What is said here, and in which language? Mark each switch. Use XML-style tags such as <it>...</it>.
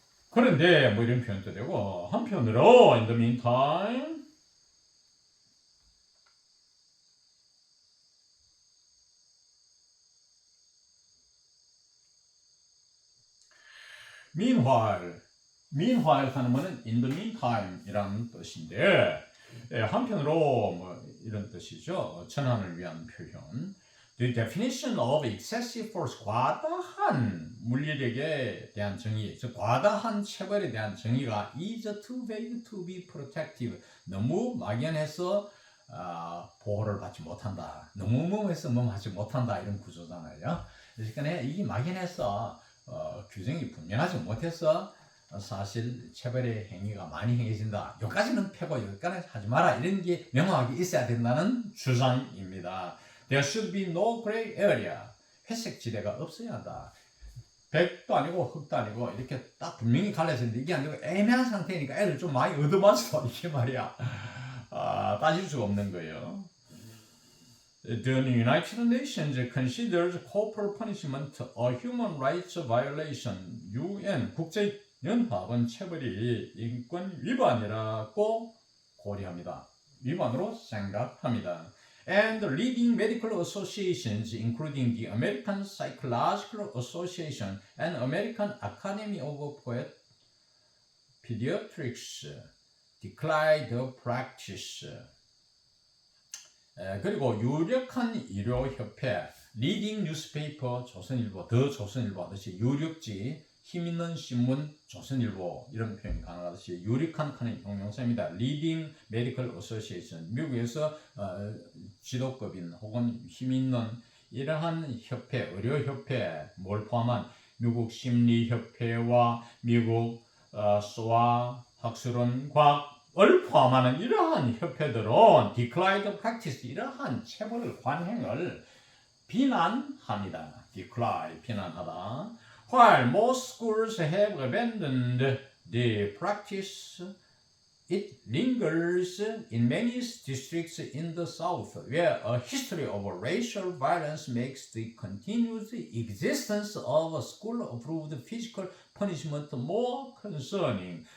<ko>그런데 뭐 이런 표현도 되고 한편으로</ko> <en>in the meantime meanwhile</en> <ko>하는 것은</ko> <en>in the meantime</en> <ko>이라는 뜻인데 한편으로 뭐 이런 뜻이죠. 전환을 위한 표현.</ko> <en>The definition of excessive force,</en> <ko>과다한 물리력에 대한 정의, 즉 과다한 체벌에 대한 정의가</ko> <en>is too vague to be protective.</en> <ko>너무 막연해서 보호를 받지 못한다. 너무 뭐해서 하지 못한다 이런 구조잖아요. 그러니까 이게 막연해서 규정이 분명하지 못해서 사실 체벌의 행위가 많이 행해진다. 여기까지는 패고 여기까지는 하지 마라. 이런 게 명확하게 있어야 된다는 주장입니다.</ko> <en>There should be no gray area.</en> <ko>회색 지대가 없어야 한다. 백도 아니고 흑도 아니고 이렇게 딱 분명히 갈려져 있는데 이게 아니고 애매한 상태니까 애들 좀 많이 얻어맞어. 이게 말이야. 따질 수가 없는 거예요.</ko> <en>The United Nations considers corporal punishment a human rights violation.</en> <ko>UN 국제연합은 체벌이 인권 위반이라고 고려합니다. 위반으로 생각합니다.</ko> <en>and leading medical associations including the American Psychological Association and American Academy of Pediatrics declined the practice.</en> <ko>그리고 유력한 의료협회, 리딩 뉴스페이퍼 조선일보, 더 조선일보 하듯이 유력지, 힘있는 신문 조선일보 이런 표현이 가능하듯이 유력한 칸의 형용사입니다. 리딩 메디컬 어소시에이션, 미국에서 지도급인 혹은 힘있는 이러한 협회, 의료협회, 뭘 포함한 미국 심리협회와 미국 소아 학술원 과학을 포함하는 이러한 협회들은</ko> <en>declined practice,</en> <ko>이러한 체벌 관행을 비난합니다. decline, 비난하다.</ko> <en>While most schools have abandoned the practice, it lingers in many districts in the South, where a history of racial violence makes the continued existence of school-approved physical punishment more concerning.</en>